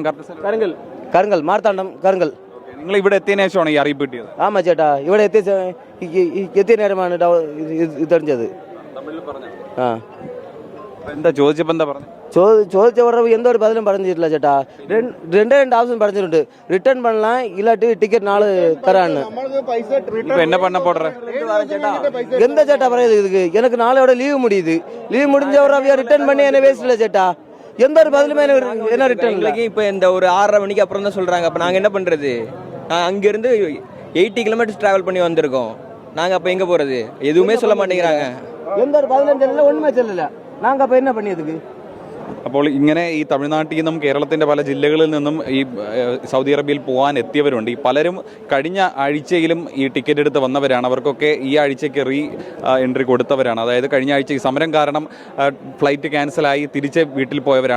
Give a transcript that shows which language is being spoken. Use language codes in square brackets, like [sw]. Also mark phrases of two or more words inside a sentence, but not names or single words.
[ml] കരുങ്കൽ മാർത്താണ്ഡം കരുങ്കൽ. നിങ്ങൾ ഇവിടെ എത്തിയതിനു ശേഷമാണ് ഈ അറിയിപ്പ് കിട്ടിയത്? ആമാ ചേട്ടാ, ഇവിടെ എത്തിയ നേരമാണ് ഇതറിഞ്ഞത്. എന്താ ചോദിച്ചപ്പോൾ എന്താ പറഞ്ഞു? ചോദിച്ച ഉടനെ എന്തോ ഒരു பதிலும் പറഞ്ഞിട്ടില്ല ചേട്ടാ. [ta] 2 ஆப்ஷன் படிச்சிட்டு ரிட்டர்ன் பண்ணலாம், இல்லாட்டி டிக்கெட் நாலு தரான்னு. என்ன பண்ண போடுற? எந்த சேட்டா പറയുന്നത്? இதுக்கு எனக்கு நாளையோட லீவு முடியுது. லீவு முடிஞ்ச உடனே ரிட்டர்ன் பண்ணி என்ன வேஸ்ட் இல்ல சேட்டா. எந்த ஒரு பதிலுமே என்ன ரிட்டர்ன் இல்லை. இப்போ இந்த ஒரு 6:30 மணிக்கு அப்புறம் தான் சொல்றாங்க. அப்போ நாங்கள் என்ன பண்றது? அங்கிருந்து 80 கிலோமீட்டர்ஸ் டிராவல் பண்ணி வந்திருக்கோம். நாங்கள் அப்போ எங்கே போறது? எதுவுமே சொல்ல மாட்டேங்கிறாங்க. எந்த ஒரு பதிலும் சொல்லல, ஒண்ணுமே சொல்லல. நாங்கள் அப்போ என்ன பண்ணியதுக்கு? [ml] അപ്പോൾ ഇങ്ങനെ ഈ തമിഴ്നാട്ടിൽ നിന്നും കേരളത്തിൻ്റെ പല ജില്ലകളിൽ നിന്നും ഈ സൗദി അറേബ്യയിൽ പോകാൻ എത്തിയവരുണ്ട്. ഈ പലരും കഴിഞ്ഞ ആഴ്ചയിലും ഈ ടിക്കറ്റ് എടുത്ത് വന്നവരാണ്. അവർക്കൊക്കെ ഈ ആഴ്ചയ്ക്ക് റീ എൻട്രി കൊടുത്തവരാണ്. അതായത് കഴിഞ്ഞ ആഴ്ച ഈ സമരം കാരണം ഫ്ലൈറ്റ് ക്യാൻസലായി തിരിച്ച് വീട്ടിൽ പോയവരാണ്.